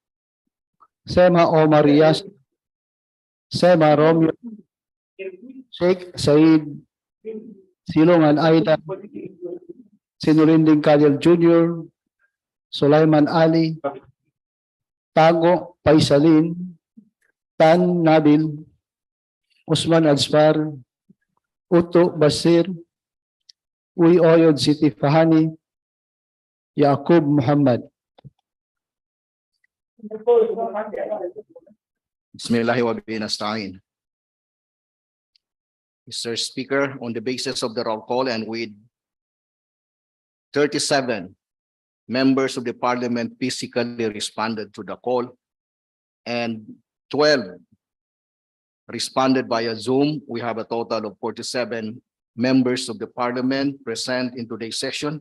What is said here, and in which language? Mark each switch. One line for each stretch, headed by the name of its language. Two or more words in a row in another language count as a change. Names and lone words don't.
English: Sema Omar Yas, Sema Romeo, Sheikh Said, Silongan Aida, Sinurinding Khalil Jr., Sulaiman Ali, Tago Paisalin, Tan Nabil, Usman Azfar, Uto Basir, Uy Oyod Siti Fahani, Yaqub Muhammad.
Arabic: بسم الله وبه نستعين.
English: Mr. Speaker, on the basis of the roll call and with 37 members of the parliament physically responded to the call and 12 responded via Zoom, we have a total of 47 members of the parliament present in today's session.